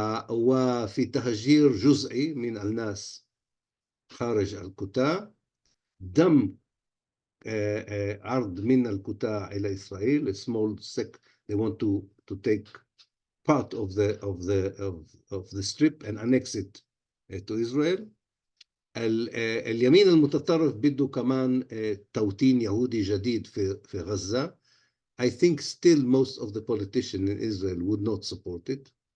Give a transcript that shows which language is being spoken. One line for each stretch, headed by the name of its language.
Arabic: وفي تهجير جزئي من الناس خارج القطاع، دم عرض من القطاع إلى إسرائيل,
English: a small sect, they want to take part of the strip and annex it to Israel.
Arabic: اليمين المتطرف بده كمان توطين يهودي جديد في غزة.
English: I think still most of the politicians in Israel would not support it.